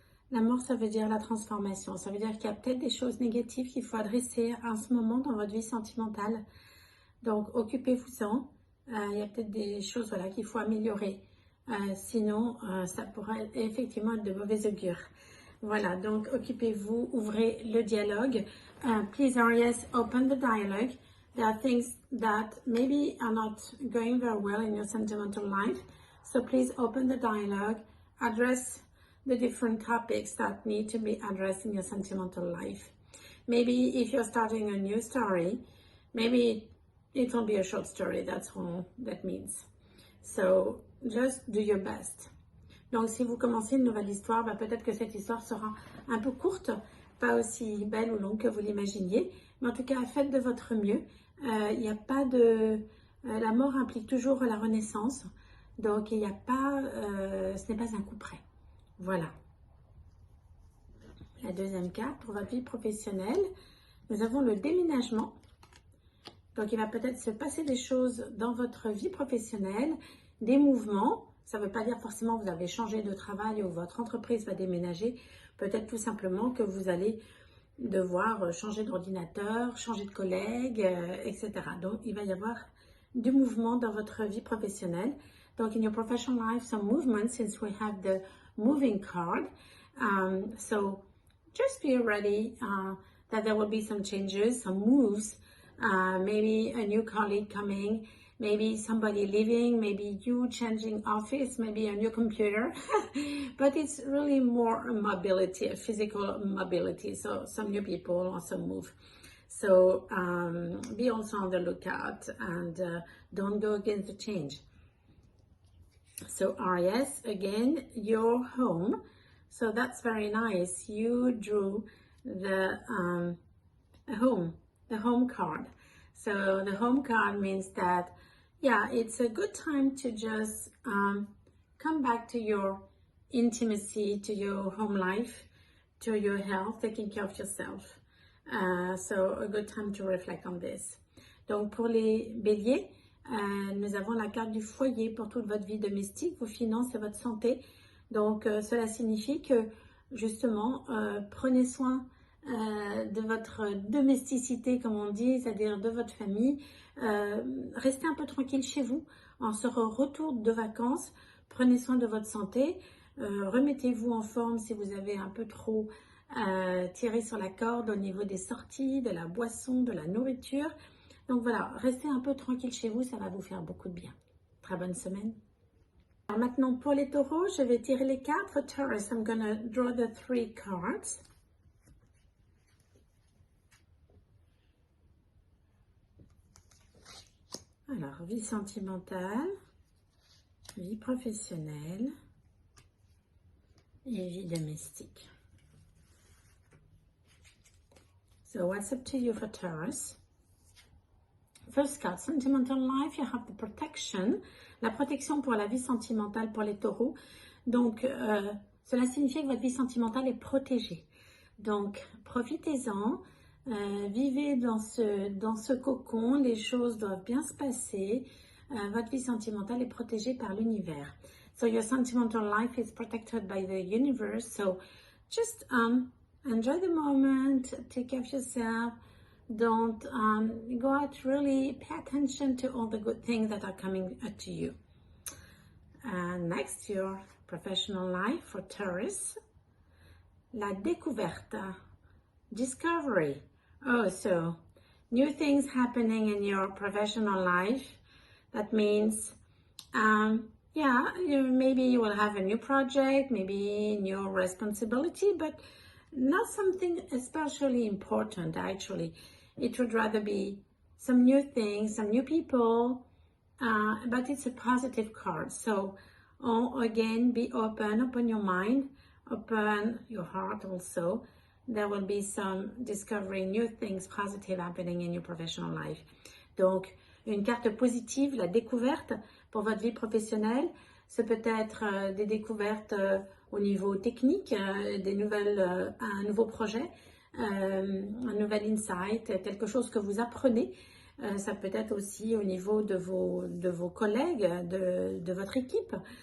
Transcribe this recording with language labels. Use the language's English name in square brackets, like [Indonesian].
[French] La mort, ça veut dire la transformation, ça veut dire qu'il y a peut-être des choses négatives qu'il faut adresser à ce moment dans votre vie sentimentale. Donc occupez-vous-en, il y a peut-être des choses voilà, qu'il faut améliorer, sinon ça pourrait effectivement être de mauvais augure. Voilà, donc occupez-vous, ouvrez le dialogue. [English] Please, Aries, open the dialogue. There are things that maybe are not going very well in your sentimental life. So please open the dialogue, address the different topics that need to be addressed in your sentimental life. Maybe if you're starting a new story, maybe it will be a short story, that's all that means. So just do your best. [French] Donc, si vous commencez une nouvelle histoire, peut-être que cette histoire sera un peu courte, pas aussi belle ou longue que vous l'imaginiez, mais en tout cas, faites de votre mieux. Il n'y a pas de... la mort implique toujours la renaissance, donc il n'y a pas... ce n'est pas un coup près. Voilà. La deuxième carte, pour votre vie professionnelle, nous avons le déménagement. Donc, il va peut-être se passer des choses dans votre vie professionnelle, des mouvements. Ça ne veut pas dire forcément que vous avez changé de travail ou votre entreprise va déménager. Peut-être tout simplement que vous allez devoir changer d'ordinateur, changer de collègue, etc. Donc, il va y avoir du mouvement dans votre vie professionnelle. [English] Donc, in your professional life, some movement since we have the moving card. So, just be ready that there will be some changes, some moves. Maybe a new colleague coming, maybe somebody leaving, maybe you changing office, maybe a new computer. But it's really more a mobility, a physical mobility. So some new people also move. So be also on the lookout and don't go against the change. So Aries, again, your home. So that's very nice. You drew the home card. So the home card means that, yeah, it's a good time to just come back to your intimacy, to your home life, to your health, taking care of yourself. So a good time to reflect on this. [French] Donc pour les béliers, nous avons la carte du foyer pour toute votre vie domestique, vos finances et votre santé. Donc cela signifie que justement, prenez soin de votre domesticité, comme on dit, c'est-à-dire de votre famille. Restez un peu tranquille chez vous. En ce retour de vacances, prenez soin de votre santé. Remettez-vous en forme si vous avez un peu trop tiré sur la corde au niveau des sorties, de la boisson, de la nourriture. Donc voilà, restez un peu tranquille chez vous, ça va vous faire beaucoup de bien. Très bonne semaine. Alors maintenant, pour les taureaux, je vais tirer les cartes. [English] For Taurus, I'm gonna draw the 3 cards. [French] Alors, vie sentimentale, vie professionnelle et vie domestique. [English] So, what's up to you for Taurus? First card, sentimental life, you have the protection. [French] La protection pour la vie sentimentale pour les taureaux. Donc, cela signifie que votre vie sentimentale est protégée. Donc, profitez-en. Vivez dans ce cocon, les choses doivent bien se passer. Votre vie sentimentale est protégée par l'univers. [English] So your sentimental life is protected by the universe. So just enjoy the moment, take care of yourself. Don't go out, really pay attention to all the good things that are coming to you. Next, your professional life for Taurus. [French] La découverte, [English] discovery. Oh, so new things happening in your professional life. That means, yeah, maybe you will have a new project, maybe new responsibility, but not something especially important, actually. It would rather be some new things, some new people, but it's a positive card. So, again, be open your mind, open your heart also. There will be some discovering new things positive happening in your professional life. [French] Donc, une carte positive, la découverte pour votre vie professionnelle. C'est peut-être des découvertes au niveau technique, un nouveau projet, un nouvel insight, quelque chose que vous apprenez. Ça peut être aussi au niveau de vos collègues, de votre équipe.